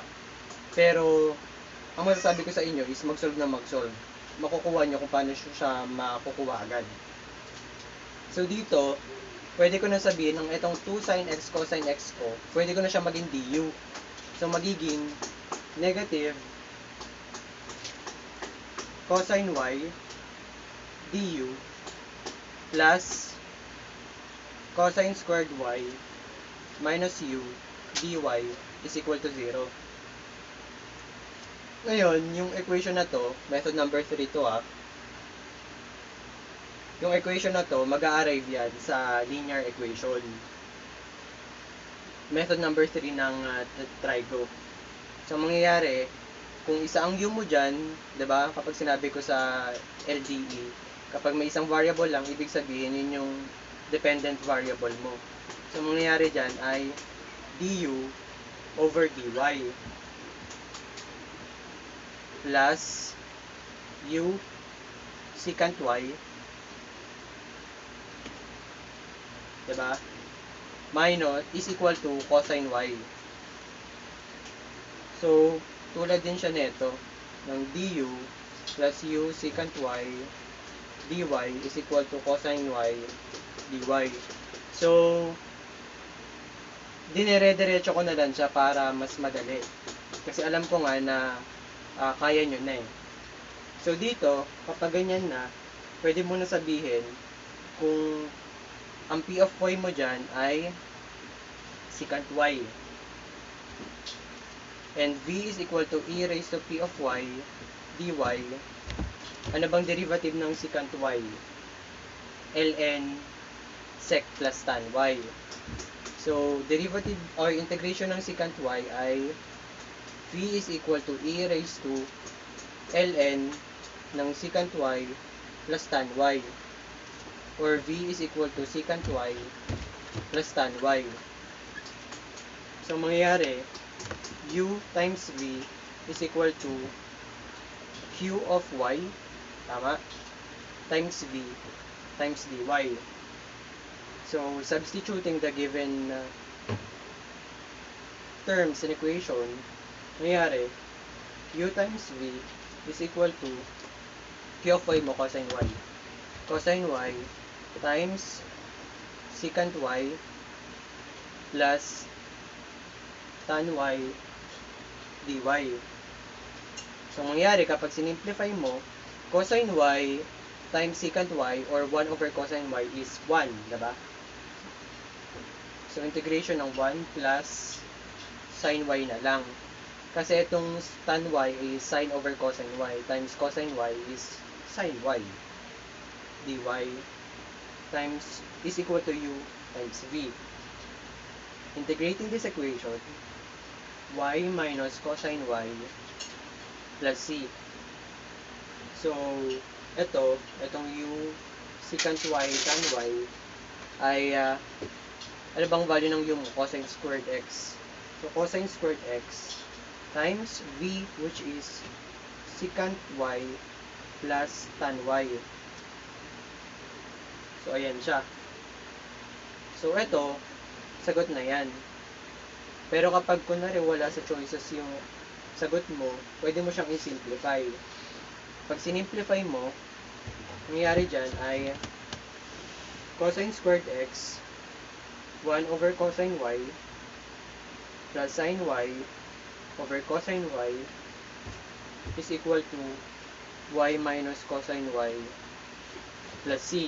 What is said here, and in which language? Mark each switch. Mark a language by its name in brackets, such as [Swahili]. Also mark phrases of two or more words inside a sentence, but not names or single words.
[Filipino] Pero, ang masasabi ko sa inyo is mag-solve na mag-solve. Makukuha nyo kung paano siya makukuha agad. So, dito, pwede ko na sabihin, ng itong [English] 2 sin x cosine x [Filipino] ko, pwede ko na siya maging du. [English] So, magiging negative cosine y du plus cosine squared y minus u dy is equal to 0. [Filipino] Ngayon, yung equation na to, [English] method number 3 [Filipino] to yung equation na to, mag-a-arrive yan sa [English] linear equation. Method number 3 ng trigo. [Filipino] So, mangyayari, kung isa ang u mo dyan, diba, kapag sinabi ko sa LDE, kapag may isang variable lang, ibig sabihin yun yung [English] dependent variable [Filipino] mo. [English] So, [Filipino] mangyayari dyan ay [English] du over dy plus u secant y Diba? Minus is equal to cosine y. So, [Filipino] tulad din siya nito ng [English] du plus u secant y dy is equal to cosine y dy. [Filipino] So, dinire-diretso ko na lang siya para mas madali. Kasi alam ko nga na kaya nyo na eh. So, dito, kapag ganyan na, pwede mo na sabihin kung ang [English] p of y [Filipino] mo dyan ay [English] secant y. And v is equal to e raised to p of y dy. [Filipino] Ano bang derivative ng [English] secant y? ln sec plus tan y. So, derivative or integration ng secant y ay v is equal to e raised to ln ng secant y plus tan y. Or v is equal to secant y plus tan y. [Filipino] So, mangyayari, [English] u times v is equal to q of y, tama, times v times dy. So, substituting the given terms in equation, nangyari, u times v is equal to q of y mo, cosine y. Cosine y times secant y plus tan y dy. [Filipino] So, mangyari, kapag sinimplify mo, [English] cosine y times secant y or 1 over cosine y is 1, diba? So, integration ng 1 plus sin y [Filipino] na lang. Kasi itong [English] tan y is sin over cosine y times cosine y is sin y dy times is equal to u times v. Integrating this equation, y minus cosine y plus c. [Filipino] So, itong [English] u secant y tan y [Filipino] ay ano bang value ng u mo? [English] Cosine squared x. So, cosine squared x times v, which is secant y plus tan y. [Filipino] So, ayan siya. So, sagot na yan. Pero kapag kunwari wala sa choices yung sagot mo, pwede mo siyang i-simplify. Pag sinimplify mo, nangyayari dyan ay [English] cosine squared x 1 over cosine y plus sin y over cosine y is equal to y minus cosine y plus c.